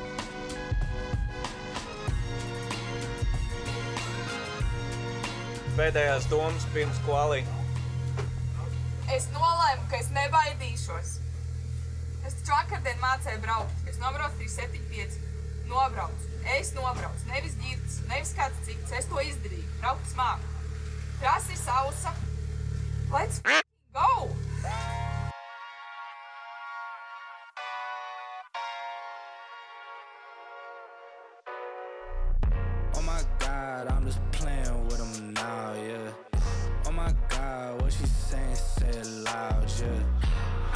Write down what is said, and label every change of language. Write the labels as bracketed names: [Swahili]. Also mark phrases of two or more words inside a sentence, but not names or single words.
[Latvian] Pēdējās domas pirms kvali. Es nolēmu, ka es nebaidīšos. Es taču vakardien mācēju braukt. Es nobraucu 375. Nobraucu. Es nobraucu. Nevis ģirds, nevis kāds cits. Es to izdarīju. Braukt smāku. Trasa ir sausa. [English] Let's go! Oh my God, I'm just playing with them now, yeah. Oh my God, what she saying, say it loud, yeah.